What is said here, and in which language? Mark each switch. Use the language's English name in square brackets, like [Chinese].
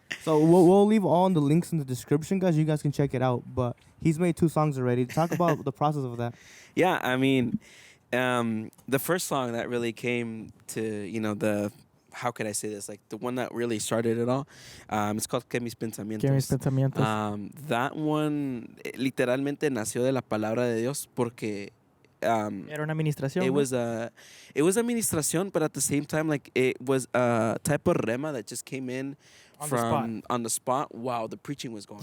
[English] So we'll leave all the links in the description, guys. You guys can check it out. But he's made 2 songs already. Talk about the process of that. Yeah, I mean, the first song that really came to, you know, how could I say this? Like the one that really started it all. It's called Que mis pensamientos. [Spanish] Que mis pensamientos. [English] That one [Spanish] literalmente nació de la palabra de Dios porque Era una administración. [English] it [Spanish] ¿no? [English] was a ministración, but at the same time, like it was a type of rema that just came in On the spot. on the spot while the preaching was going.